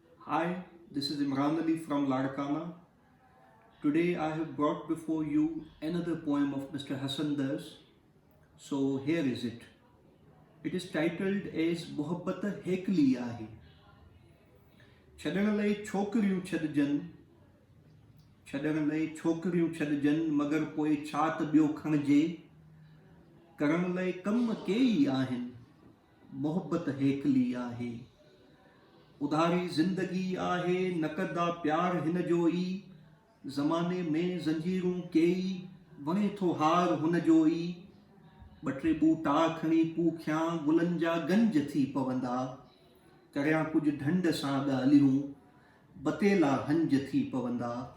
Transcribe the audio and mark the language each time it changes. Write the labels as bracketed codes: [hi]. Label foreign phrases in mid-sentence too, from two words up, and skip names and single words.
[en] Hi, this is Imran Ali from Ladakana. Today I have brought before you another poem of Mr. Hassan Das. So here is it. It is titled as Muhabbat Hekli Ahi. [sd] छॾण लाइ छोकिरियूं छॾजनि मगर पोइ छा त ॿियो खणिजे करण लाइ कम केई आहिनि मुहबत हेकली आहे उधारी ज़िंदगी आहे नक़दा प्यार हिन जो ई ज़माने में ज़ंजीरूं केई वणे थो हार हुन जो ई ॿ टे ॿूटा खणी पूखियां गुलनि जा गंज थी पवंदा करियां कुझु ढंढ सां ॻाल्हियूं बतेला हंज थी पवंदा